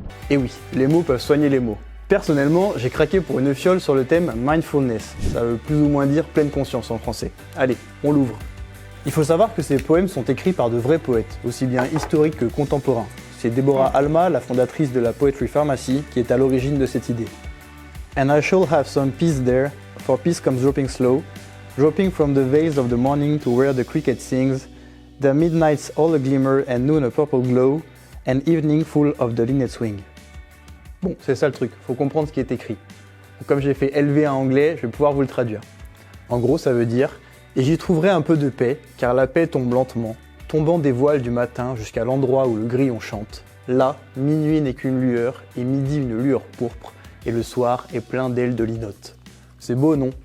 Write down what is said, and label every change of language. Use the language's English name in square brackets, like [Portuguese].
[French] Et oui, les mots peuvent soigner les mots. Personnellement, j'ai craqué pour une fiole sur le thème Mindfulness. Ça veut plus ou moins dire pleine conscience en français. Allez, on l'ouvre. Il faut savoir que ces poèmes sont écrits par de vrais poètes, aussi bien historiques que contemporains. C'est Deborah Alma, la fondatrice de la Poetry Pharmacy, qui est à l'origine de cette idée. [English] And I shall have some peace there, for peace comes dropping slow, dropping from the veils of the morning to where the cricket sings, the midnight's all a glimmer and noon a purple glow, and evening full of the linnet swing. [French] Bon, c'est ça le truc, faut comprendre ce qui est écrit. Donc, comme j'ai fait LV1 anglais, je vais pouvoir vous le traduire. En gros, ça veut dire « Et j'y trouverai un peu de paix, car la paix tombe lentement, tombant des voiles du matin jusqu'à l'endroit où le grillon chante. Là, minuit n'est qu'une lueur, et midi une lueur pourpre, et le soir est plein d'ailes de linotte. » C'est beau, non?